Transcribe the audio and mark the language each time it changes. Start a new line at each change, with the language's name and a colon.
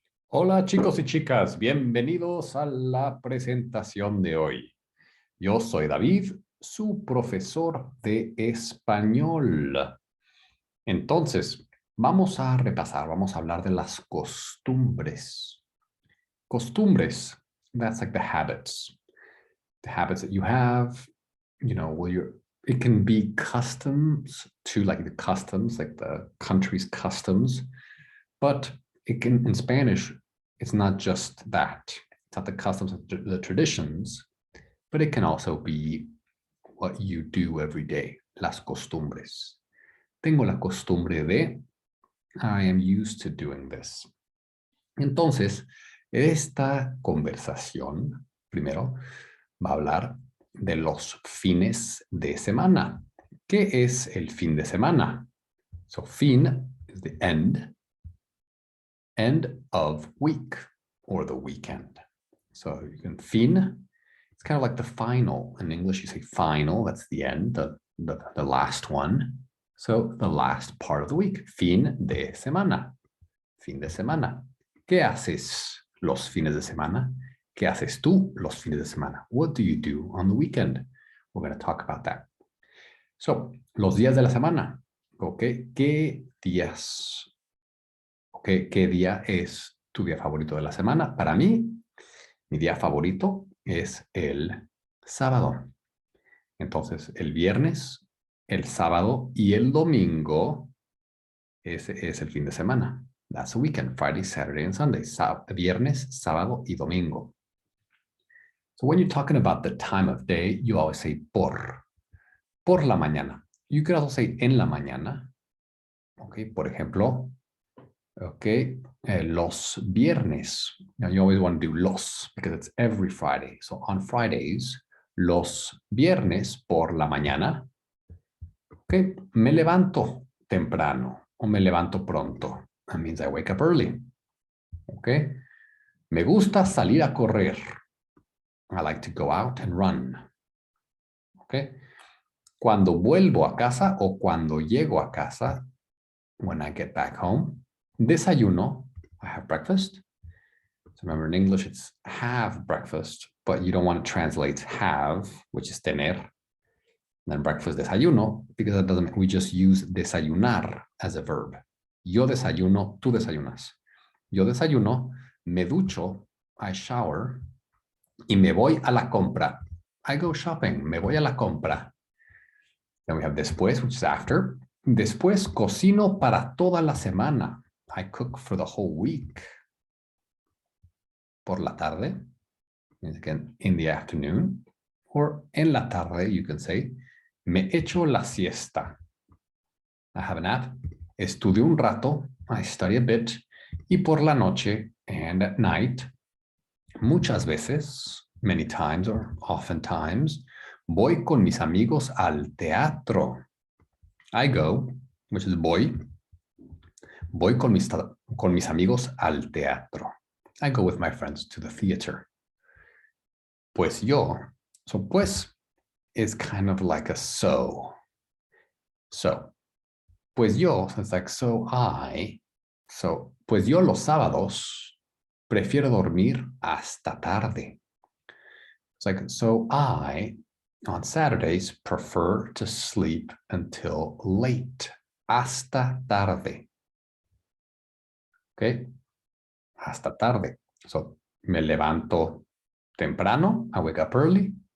Spanish: Hola chicos y chicas, bienvenidos a la presentación de hoy. Yo soy David, su profesor de español. Entonces, vamos a repasar, vamos a hablar de las costumbres.
English: Costumbres, that's like the habits. The habits that you have, it can be customs to like the customs, like the country's customs, but it can, in Spanish, it's not just that. It's not the customs, the traditions, but it can also be what you do every day, las costumbres.
Spanish: Tengo la costumbre de,
English: I am used to doing this.
Spanish: Entonces, esta conversación, primero, va a hablar de los fines de semana. ¿Qué es el fin de semana?
English: So, fin is the end of week or the weekend. So you can fin, it's kind of like the final. In English, you say final, that's the end, the last one. So the last part of the week,
Spanish: fin de semana. Fin de semana. ¿Qué haces los fines de semana? ¿Qué haces tú los fines de semana?
English: What do you do on the weekend? We're going to talk about that.
Spanish: So, los días de la semana. Okay. ¿Qué días? Okay. ¿Qué día es tu día favorito de la semana? Para mí, mi día favorito es el sábado. Entonces, el viernes, el sábado y el domingo, ese es el fin de semana.
English: That's the weekend, Friday, Saturday, and Sunday.
Spanish: Viernes, sábado y domingo.
English: So when you're talking about the time of day, you always say
Spanish: por la mañana.
English: You could also say
Spanish: en la mañana. Okay, por ejemplo, okay, los viernes.
English: Now you always want to do los because it's every Friday. So on Fridays,
Spanish: los viernes por la mañana. Okay, me levanto temprano o me levanto pronto.
English: That means I wake up early. Okay,
Spanish: me gusta salir a correr.
English: I like to go out and run.
Spanish: Okay, cuando vuelvo a casa o cuando llego a casa,
English: when I get back home,
Spanish: desayuno,
English: I have breakfast. So remember in English, it's have breakfast, but you don't want to translate have, which is tener. And then breakfast, desayuno, because that doesn't, we just use desayunar as a verb.
Spanish: Yo desayuno, tú desayunas. Yo desayuno, me ducho,
English: I shower,
Spanish: y me voy a la compra.
English: I go shopping,
Spanish: me voy a la compra.
English: Then we have después, which is after.
Spanish: Después cocino para toda la semana.
English: I cook for the whole week.
Spanish: Por la tarde,
English: again, in the afternoon. Or
Spanish: en la tarde,
English: you can say,
Spanish: me echo la siesta.
English: I have a nap.
Spanish: Estudio un rato.
English: I study a bit.
Spanish: Y por la noche,
English: and at night,
Spanish: muchas veces,
English: many times or oftentimes,
Spanish: voy con mis amigos al teatro.
English: I go, which is
Spanish: voy con mis amigos al teatro.
English: I go with my friends to the theater. Pues yo, so pues is kind of like a so. So, pues yo, so it's like so I.
Spanish: So, pues yo los sábados prefiero dormir hasta tarde.
English: It's like, so I, on Saturdays, prefer to sleep until late.
Spanish: Hasta tarde. Okay? Hasta tarde.
English: So,
Spanish: me levanto temprano.
English: I wake up early.